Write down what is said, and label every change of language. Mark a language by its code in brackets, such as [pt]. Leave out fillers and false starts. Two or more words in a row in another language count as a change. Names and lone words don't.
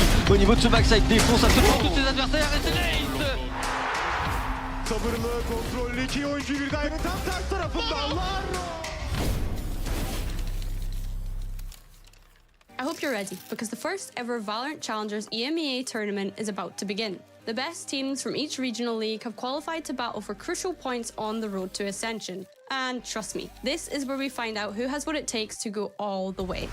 [fr] au niveau de ce backside, défonce absolument tous ses adversaires et c'est l'ace. [tr] Sabırlı, kontrollü iki oyuncu bir daire tam ters tarafında. [en] I hope you're ready, because the first ever Valorant Challengers EMEA tournament is about to begin. The best teams from each regional league have qualified to battle for crucial points on the road to Ascension. And trust me, this is where we find out who has what it takes to go all the way.